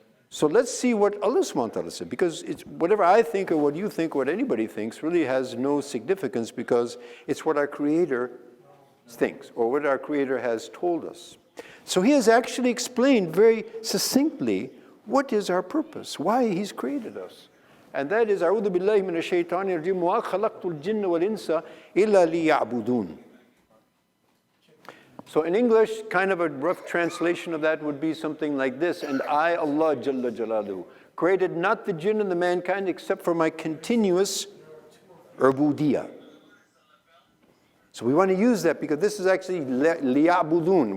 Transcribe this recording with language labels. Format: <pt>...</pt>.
<en>So let's see what Allah subhanahu wa ta'ala said, because it's whatever I think or what you think or what anybody thinks really has no significance, because it's what our Creator thinks or what our Creator has told us. So he has actually explained very succinctly what is our purpose, why he's created us. And that is,</en> <ar>أعوذ بالله من الشيطان الرجيم وما خلقت الجن والإنس إلا ليعبدون.</ar> <en>So in English, kind of a rough translation of that would be something like this: and I, Allah Jalla Jalaluhu, created not the jinn and the mankind except for my continuous Uboodiyah. So we want to use that because this is actually liya'budun.</en>